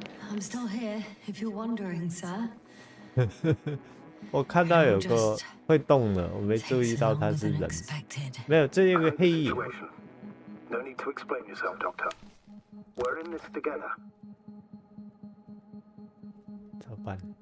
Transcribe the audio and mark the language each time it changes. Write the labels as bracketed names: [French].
[English] I'm still here, if you're wondering, sir. [Chinese] 我看到有个会动的，我没注意到他是人。没有，这有个黑影。 [English] No need to explain yourself, Doctor. We're in this together. [Chinese] 怎么办？